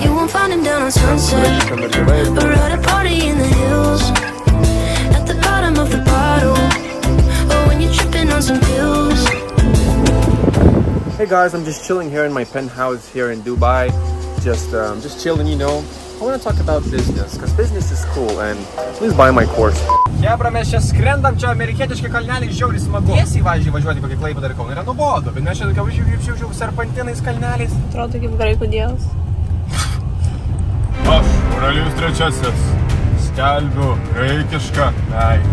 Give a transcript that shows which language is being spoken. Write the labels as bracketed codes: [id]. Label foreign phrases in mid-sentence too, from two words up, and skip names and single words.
[en] You won't find him down on Sunset, or at a party in the hills, at the bottom of the bottle, or when you're tripping on some pills. Hey guys, I'm just chilling here in my penthouse here in Dubai. Just chilling, you know. I want to talk about business, because business is cool, and please buy my course. [lt] Jebra, mes čia skrendam, čia amerikietiški kalneliai žiauriai smagu. Tiesiai važiuoti kokį Klaipėdą ir Kauną yra nuobodu, bet mes čia tokia važiuoju serpantinais kalneliais. Atrodo kaip graikų dievas. Aš, Aurelijus III, skelbiu graikišką meilę.